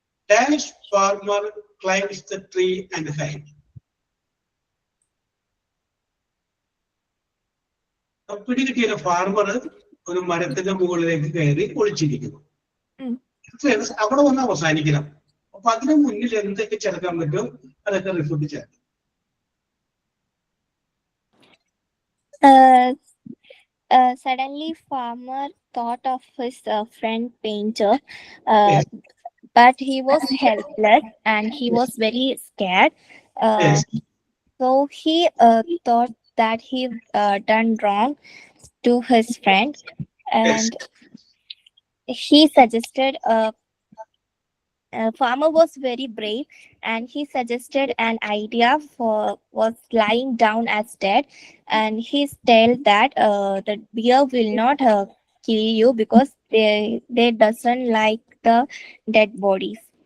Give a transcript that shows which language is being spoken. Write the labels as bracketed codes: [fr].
[en] Dash farmer climbs the tree and hide. [ml] പിടികിട്ടിയ farmer ഒരു മരത്തിന്റെ മുകളിലേക്ക് കയറി ഒളിച്ചിരിക്കുന്നു. അവിടെ വന്ന് അവസാനിക്കണം. അപ്പൊ അതിന് മുന്നിൽ എന്തൊക്കെ ചേർക്കാൻ പറ്റും അതൊക്കെ റിഫ്യൂട്ട് ചേർക്കാം. [en] Suddenly, farmer thought of his friend painter, but he was helpless and he was very scared. So he thought that he done wrong to his friend, and he suggested farmer was very brave, and he suggested an idea was lying down as dead, and he told that the bear will not kill you because they doesn't like the dead bodies.